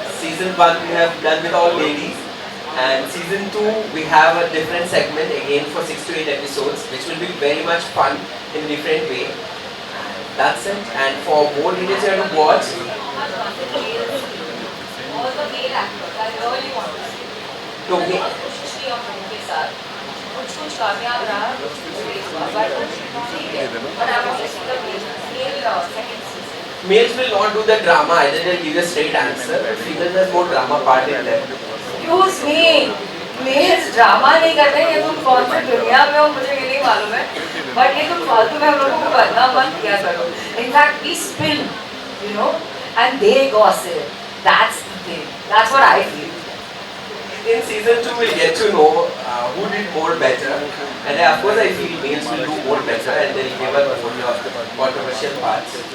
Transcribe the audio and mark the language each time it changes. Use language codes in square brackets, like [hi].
[en] Season 1 we have done with all ladies. And season 2 we have a different segment again for 6 to 8 episodes, which will be very much fun in a different way. That's it. And for more details you have to watch. All the male actors, I really want to see. [hi] तो मे- कोशिश की हम लोगों के साथ कुछ कामयाब रहा, कुछ फेल हुआ, but ठीक है. [en] But I want to see the male second season. Males will not do the drama, either they'll give a straight answer. Females has more drama part in them. Excuse me, [hi] mails drama नहीं करते, ये तुम कौन सी दुनिया में हो मुझे ये नहीं मालूम है, बट ये तुम फालतू में हम लोगों को करना मत किया करो. [en] In fact we spill, you know, and they gossip. That's the thing. That's what I feel. In season 2 we'll get to know who did more better, and of course I feel males will do more better and they'll give us more controversial parts.